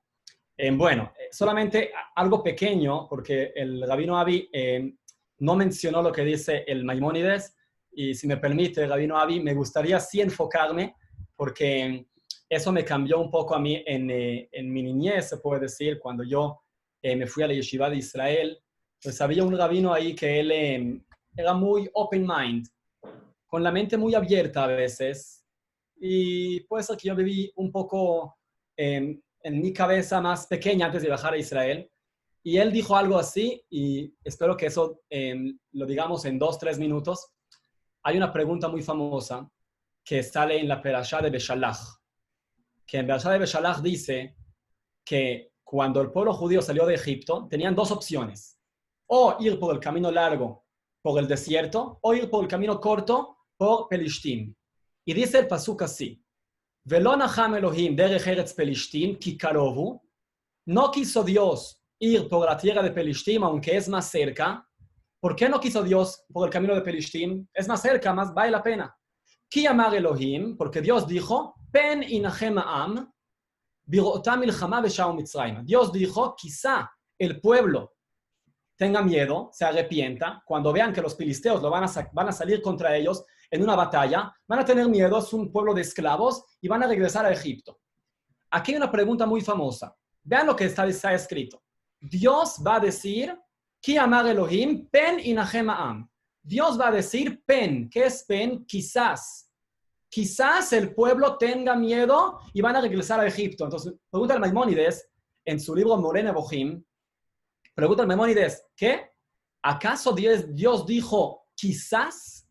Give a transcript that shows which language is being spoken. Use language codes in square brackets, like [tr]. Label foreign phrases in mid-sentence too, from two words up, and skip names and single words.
[es] Bueno, solamente algo pequeño, porque el Rabino Avi no mencionó lo que dice el Maimónides, y si me permite, Rabino Avi, me gustaría sí enfocarme, porque eso me cambió un poco a mí en mi niñez, se puede decir, cuando yo me fui a la yeshiva de Israel. Pues había un rabino ahí que él era muy [en] open mind, [es] con la mente muy abierta a veces, y puede ser que yo viví un poco en mi cabeza más pequeña antes de viajar a Israel, y él dijo algo así, y espero que eso lo digamos en 2-3 minutos. Hay una pregunta muy famosa que sale en la Perashá de Beshalach, que en Perashá de Beshalach dice que cuando el pueblo judío salió de Egipto, tenían 2 opciones: o ir por el camino largo, por el desierto, o ir por el camino corto, por Pelishtim. Y dice el pasuk así: [he] ולא נחם אלהים דרך ארץ פלשתים כי קרוב. [es] No quiso Dios ir por la tierra de Pelishtim, aunque es más cerca. ¿Por qué no quiso Dios por el camino de Pelishtim? Es más cerca, más vale la pena. [he] כי אמר אלהים, [es] porque Dios dijo, [he] פן ינחם העם בראתם מלחמה ושבו מצרימה. [es] Dios dijo, quizá el pueblo tenga miedo, se arrepienta, cuando vean que los filisteos van a salir contra ellos en una batalla, van a tener miedo, es un pueblo de esclavos y van a regresar a Egipto. Aquí hay una pregunta muy famosa. Vean lo que está escrito. Dios va a decir, [he] כי אמר אלהים פן ינחם העם. [es] Dios va a decir pen. ¿Qué es pen? Quizás. Quizás el pueblo tenga miedo y van a regresar a Egipto. Entonces, pregunta al Maimónides, en su libro Moreh Nevuchim, pregunta al Maimónides, ¿qué? ¿Acaso Dios dijo quizás?